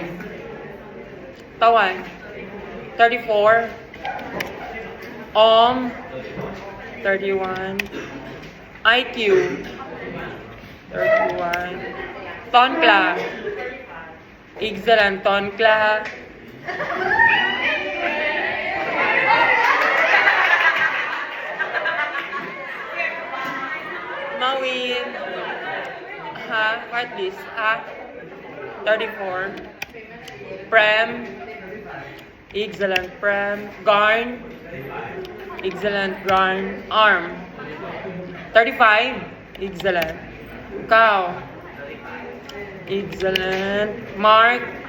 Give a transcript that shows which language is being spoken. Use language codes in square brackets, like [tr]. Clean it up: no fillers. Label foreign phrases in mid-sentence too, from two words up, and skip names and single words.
[en] Tawan. 34. 31. IQ. 31. Tonkla. Excellent. Tonkla. Mawin. Ha? What this? Ha? 34. Prem. Excellent. Prem. Garn. Excellent. Garn. Arm. 35. Excellent. Cow. Excellent. Mark.